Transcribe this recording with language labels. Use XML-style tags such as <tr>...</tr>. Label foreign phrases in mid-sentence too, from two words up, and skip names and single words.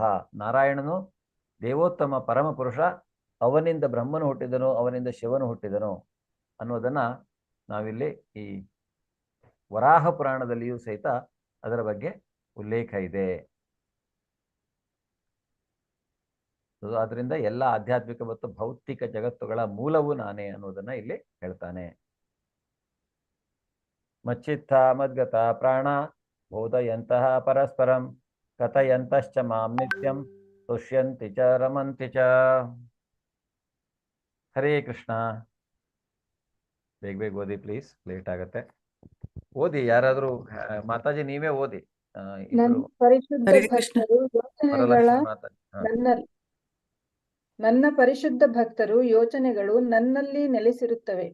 <kn>ನಾರಾಯಣನು ದೇವೋತ್ತಮ ಪರಮಪುರುಷ, ಅವನಿಂದ ಬ್ರಹ್ಮನು ಹುಟ್ಟಿದನು, ಅವನಿಂದ ಶಿವನು ಹುಟ್ಟಿದನು ಅನ್ನೋದನ್ನ ನಾವಿಲ್ಲಿ ಈ ವರಾಹ ಪುರಾಣದಲ್ಲಿಯೂ ಸಹಿತ ಅದರ ಬಗ್ಗೆ ಉಲ್ಲೇಖ ಇದೆ. ಆದ್ರಿಂದ ಎಲ್ಲ ಆಧ್ಯಾತ್ಮಿಕ ಮತ್ತು ಭೌತಿಕ ಜಗತ್ತುಗಳ ಮೂಲವು ನಾನೇ ಅನ್ನೋದನ್ನ ಇಲ್ಲಿ ಹೇಳ್ತಾನೆ.</kn> <sa>ಮಚ್ಚಿತ್ತ ಮದ್ಗತ ಪ್ರಾಣ ಬೋಧಯಂತಹ ಪರಸ್ಪರಂ ಕಥಯಂತಶ್ಚ ಮಾಂ ನಿತ್ಯಂ ತುಷ್ಯಂತಿ ಚ ರಮಂತಿ ಚ.</sa> <kn>ಹರೇ ಕೃಷ್ಣ. ಬೇಗ ಓದಿ ಪ್ಲೀಸ್, ಲೇಟ್ ಆಗತ್ತೆ. ಓದಿ ಯಾರಾದ್ರೂ. ಮಾತಾಜಿ ನೀವೇ ಓದಿ. ನನ್ನ ಪರಿಶುದ್ಧ ಭಕ್ತರು ಯೋಚನೆಗಳು ನನ್ನಲ್ಲಿ ನೆಲೆಸಿರುತ್ತವೆ.</kn>